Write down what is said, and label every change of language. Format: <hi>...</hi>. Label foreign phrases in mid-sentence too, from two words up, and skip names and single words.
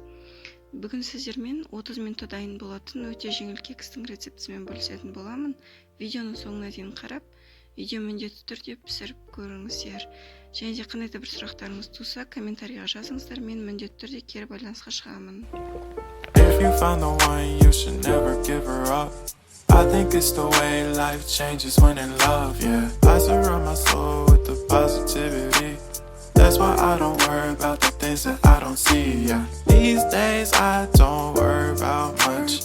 <kk>Бүгін сіздермен 30 минутта дайын болатын өте жеңіл кекстің рецептісімен бөлісетін боламын. Видеоны соңына дейін қарап, видео міндетті түрде пісіріп көріңіздер. Және де қандай да бір сұрақтарыңыз туса, комментарийға жазыңыздар, мен міндетті түрде кері байланысқа шығамын.</kk> <en>If you found the one, you should never give her up. I think it's the way life changes when in love, yeah. I surround my soul with the positivity. That's why I don't worry about the things that I don't see, yeah. These days I don't worry about much.</en>